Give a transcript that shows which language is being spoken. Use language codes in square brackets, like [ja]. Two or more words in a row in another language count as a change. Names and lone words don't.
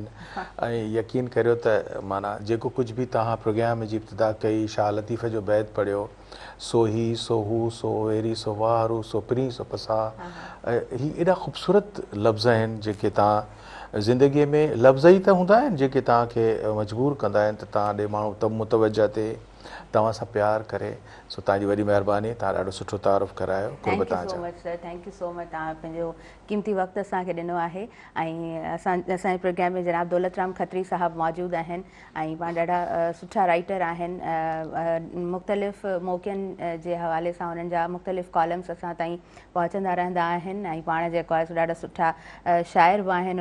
[sd] ऐं यकीन करियो त माना जेको कुझु बि तव्हां प्रोग्राम जी इब्तिदा कई, शाह लतीफ़ जो बैत पढ़ियो, सो ही सो हू सो वेरी सो वारू सो प्री सो पसा, ही एॾा ख़ूबसूरत लफ़्ज़ आहिनि जेके तव्हां ज़िंदगीअ में लफ़्ज़ ई त हूंदा आहिनि जेके तव्हांखे मजबूर कंदा आहिनि त तव्हां ॾे माण्हू मुतवजा थिए, तव्हां सां प्यार करे। सो तव्हांजी वॾी महिरबानी, तव्हां ॾाढो सुठो तारुफ़ करायो। [en] thank you so much sir, thank you so much. [sd] तव्हां पंहिंजो क़ीमती वक़्तु असांखे ॾिनो आहे। ऐं असांजे प्रोग्राम में जनाब दौलतराम खत्री साहब मौजूदु आहिनि ऐं पाण ॾाढा सुठा राइटर आहिनि। मुख़्तलिफ़ मौक़नि जे हवाले सां उन्हनि जा मुख़्तलिफ़ कॉलम्स असां ताईं पहुचंदा रहंदा आहिनि ऐं पाण जेको आहे सो ॾाढा सुठा शाइर बि आहिनि।